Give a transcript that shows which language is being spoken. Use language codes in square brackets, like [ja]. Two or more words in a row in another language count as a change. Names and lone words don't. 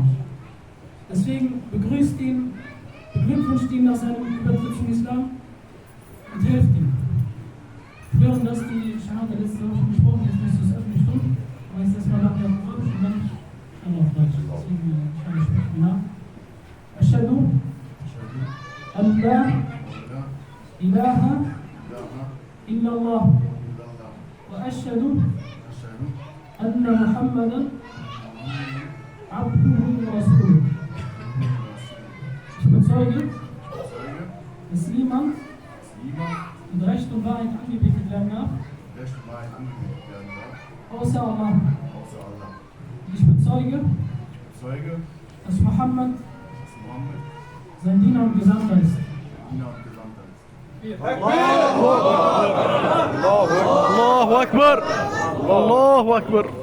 [de] Deswegen begrüßt ihn, beglückwünscht ihn nach seinem Übertritt zum Islam und hilft ihm. Wir hören, dass die Shahada letzte Woche schon gesprochen ist, müsst ihr es öffentlich tun. Aber jetzt erstmal nach der Arabisch und dann auf Deutsch. Deswegen kann ich sprechen nach. [ar] أشهد أن لا إله إلا الله وأشهد أن محمدا عبده ورسوله. [de] Ich bezeuge, dass niemand mit Recht und Wahrheit angebetet werden darf, außer Allah. Ich bezeuge, dass Muhammad sein Diener und Gesandter ist. [ar] الله أكبر! الله أكبر!